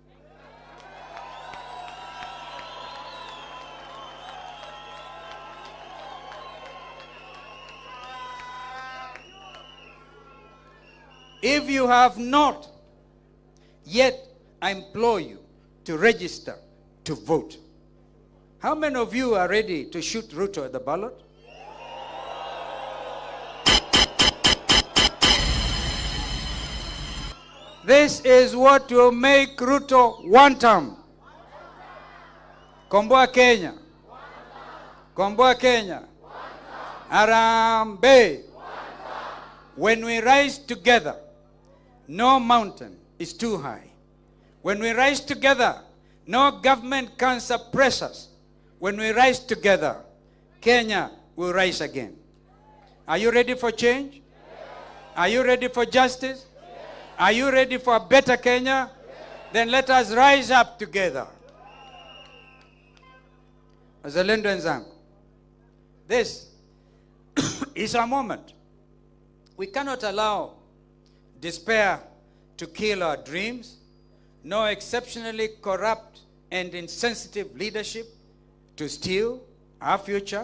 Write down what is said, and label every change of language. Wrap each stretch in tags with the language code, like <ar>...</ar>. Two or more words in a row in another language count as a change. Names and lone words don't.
<en>If you have not yet, I implore you to register to vote. How many of you are ready to shoot Ruto at the ballot? This is what will make Ruto one term.</en> <sw>Komboa Kenya. Komboa Kenya. Arambe.</sw> <en>When we rise together, no mountain is too high. When we rise together, no government can suppress us. When we rise together, Kenya will rise again. Are you ready for change? Are you ready for justice? Are you ready for a better Kenya? Then let us rise up together.</en> <sw>Wazalendo wenzangu,</sw> <en>this is our moment. We cannot allow despair to kill our dreams, nor exceptionally corrupt and insensitive leadership to steal our future.</en>